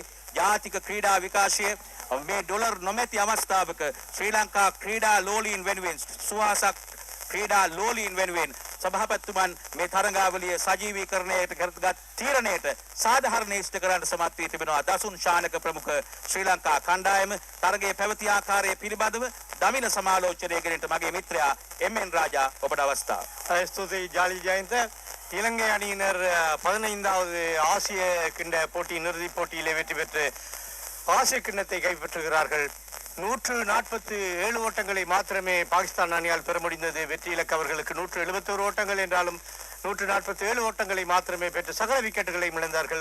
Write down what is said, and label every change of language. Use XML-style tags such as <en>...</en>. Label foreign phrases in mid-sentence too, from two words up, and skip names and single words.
<si>ජාතික ක්‍රීඩා විකාශය මේ ඩොලර් නොමැති අවස්ථාවක ශ්‍රී ලංකා ක්‍රීඩා ලෝලීන් වෙනුවෙන් සුවාසක් ක්‍රීඩා ලෝලීන් වෙනුවෙන් සභාපතිතුමන් මේ තරඟාවලිය සජීවීකරණයට කරගත් තීරණයට සාධාරණ ඉෂ්ට කරන්න සමත් වී තිබෙනවා. දසුන් ශානක ප්‍රමුඛ ශ්‍රී ලංකා කණ්ඩායම තරගයේ පැවති ආකාරය පිළිබඳව දමින සමාලෝචනය කිරීමට මගේ මිත්‍රයා එම්.එන්. රාජා ඔබට අවස්ථාව.</si> <ta>ஸ்துதி ஜாலி ஜெயந்த இலங்கை அணியினர் 15வது ஆசிய கிண்ண போட்டியின் இறுதிப் போட்டியிலே வெற்றி பெற்று ஆசிய கிண்ணத்தை கைப்பற்றுகிறார்கள். 147 ஓட்டங்களை மாத்திரமே பாகிஸ்தான் அணியால் பெற முடிந்தது. வெற்றி இலக்கு அவர்களுக்கு 171 ஓட்டங்கள் என்றாலும் 147 ஓட்டங்களை மாத்திரமே பெற்று சகல விக்கெட்டுகளை இழந்தார்கள்.</ta>